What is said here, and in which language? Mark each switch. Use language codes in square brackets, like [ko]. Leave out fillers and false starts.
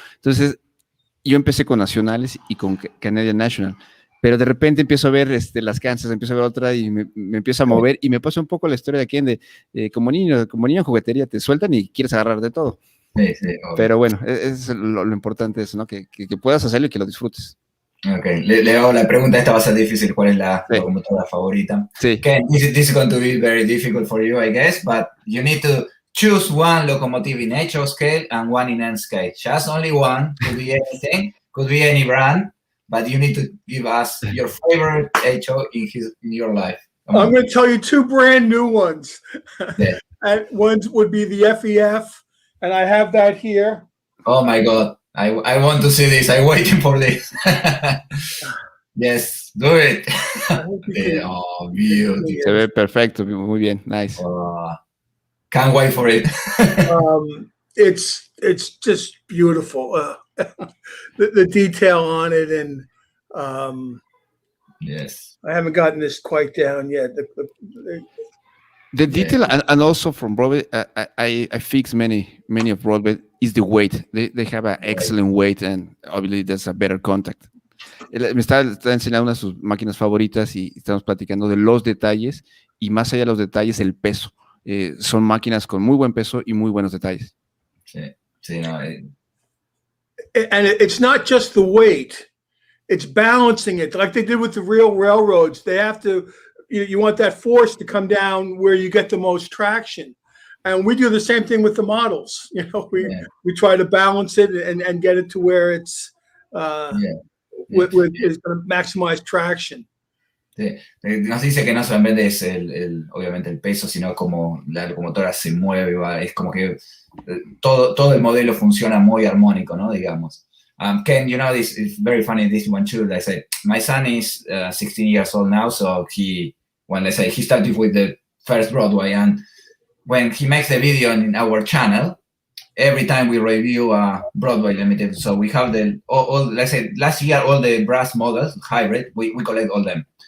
[es] Entonces, yo empecé con nacionales y con Canadian National, pero de repente empiezo a ver las Kansas, empiezo a ver otra y me empiezo a mover y me pasa un poco la historia de Ken, como niño en juguetería, te sueltan y quieres agarrar de todo. Sí, pero bueno, es lo importante es, ¿no? Que puedas hacerlo y que lo disfrutes. Ok, le hago la pregunta, esta va a ser difícil, ¿cuál es la locomotora favorita? Sí. [en] Ken, this is going to be very difficult for you, I guess, but you need to choose one locomotive in HO scale and one in N scale. Just only one, could be anything, could be any brand, but you need to give us your favorite HO in your life. I'm going to tell you two brand new ones. Yeah. And one would be the FEF, and I have that here. Oh my God. I want to see this. I'm waiting for this. Yes, do it. Oh, beautiful. [es] Se ve perfecto, muy bien, nice. [en] Can't wait for it. It's just beautiful. The detail on it, and yes, I haven't gotten this quite down yet. The detail, and also from Broadway, I fix many of Broadway, is the weight. They have an excellent weight, and obviously there's a better contact. [es] Me está enseñando una de sus máquinas favoritas y estamos platicando de los detalles, y más allá de los detalles, el peso. Son máquinas con muy buen peso y muy buenos detalles. Sí, no. [en] And it's not just the weight, it's balancing it, like they did with the real railroads. They have to, you want that force to come down where you get the most traction. And we do the same thing with the models. We try to balance it and get it to where it's is going to maximize traction. [es] Sí. Nos dice que no solamente es obviamente el peso, sino como la locomotora se mueve, es como que todo el modelo funciona muy armónico, ¿no? Digamos. [en] Ken, you know, this is very funny, this one too. I said, my son is 16 years old now, so he started with the first Broadway, and when he makes the video in our channel, every time we review Broadway Limited, so we have all let's say last year, all the brass models, hybrid, we collect all them.